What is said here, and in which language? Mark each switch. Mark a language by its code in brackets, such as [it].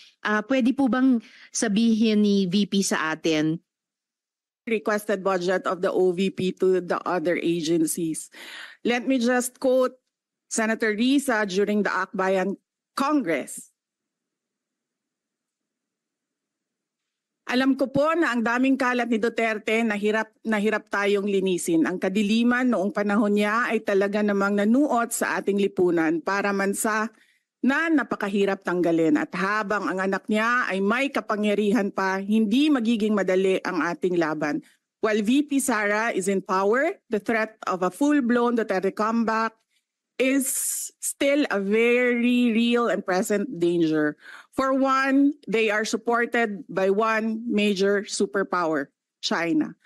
[tl] Pwede po bang sabihin ni VP sa atin [en] Requested budget of the OVP to the other agencies. Let me just quote Senator Risa during the Akbayan Congress. [tl] Alam ko po na ang daming kalat ni Duterte na hirap tayong linisin. Ang kadiliman noong panahon niya ay talaga namang nanuot sa ating lipunan para mansa na napakahirap tanggalin. At habang ang anak niya ay may kapangyarihan pa, hindi magiging madali ang ating laban. [en] While VP Sara is in power, the threat of a full-blown Duterte comeback is still a very real and present danger. For one, they are supported by one major superpower, China.